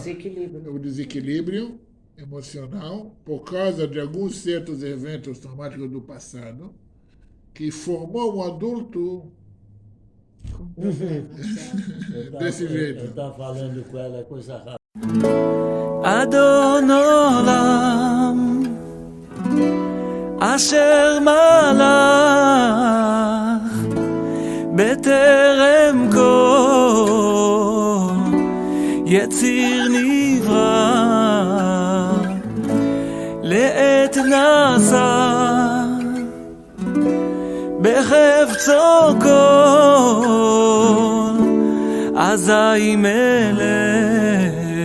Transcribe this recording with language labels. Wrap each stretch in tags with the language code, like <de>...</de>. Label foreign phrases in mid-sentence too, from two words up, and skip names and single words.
<pt>Desequilíbrio. O desequilíbrio emocional por causa de alguns certos eventos traumáticos do passado que formou um adulto Com problemas. desse jeito. Eu estava falando com ela coisa rápida.</pt> <he>אדון עולם אשר מלך בטרם כל יציר נברא לעת נעשה בחפצו כל אזי מלך</he>